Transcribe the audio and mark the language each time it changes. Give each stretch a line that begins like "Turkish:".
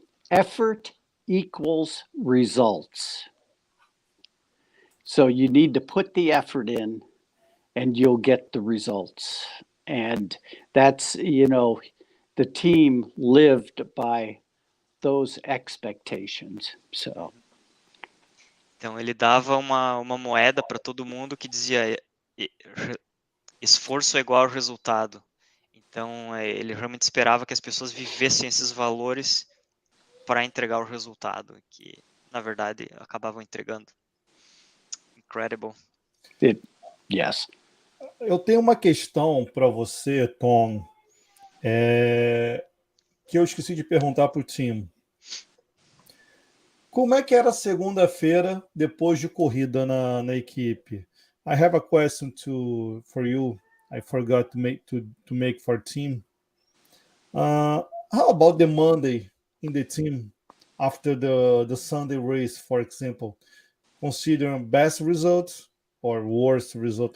English: Effort equals results. So you need to put the effort in and you'll get the results. And that's, the team lived by those expectations. So.
Portuguese: Então ele dava uma moeda para todo mundo que dizia esforço é igual ao resultado. Então ele realmente esperava que as pessoas vivessem esses valores para entregar o resultado, que na verdade acabavam entregando.
English: Incredible. Yes.
Portuguese: Eu tenho uma questão para você, Tom, que eu esqueci de perguntar para o Tim. Como é que era segunda-feira depois de corrida na equipe?
English: I have a question for you. I forgot to make for team. How about the Monday in the team after the Sunday race, for example? Considering best results or worst result?